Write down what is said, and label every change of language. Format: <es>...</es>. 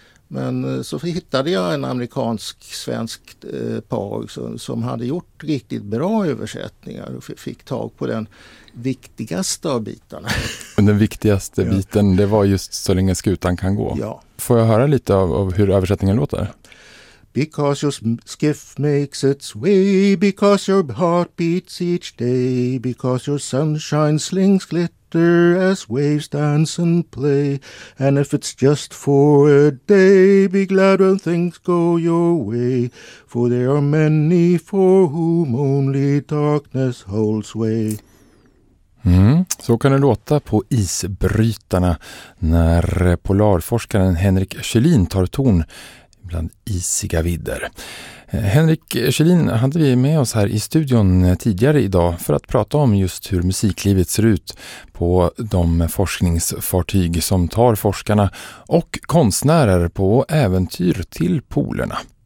<sv>Men så hittade jag en amerikansk-svensk par som hade gjort riktigt bra översättningar och fick tag på den viktigaste av bitarna. Och den viktigaste biten, det var just så länge skutan kan gå. Ja. Får jag höra lite av hur översättningen låter?</sv> <en>Because your skiff makes its way, because your heart beats each day, because your sunshine slings glitter as waves dance and play, and if it's just for a day, be glad when things go your way, for there are many for whom only darkness holds way.</en> <sv>Mm, så kan det låta på isbrytarna när polarforskaren Henrik Kjellin tar ton bland isiga vidder. Henrik Kjellin hade vi med oss här i studion tidigare idag för att prata om just hur musiklivet ser ut på de forskningsfartyg som tar forskarna och konstnärer på äventyr till polerna.</sv>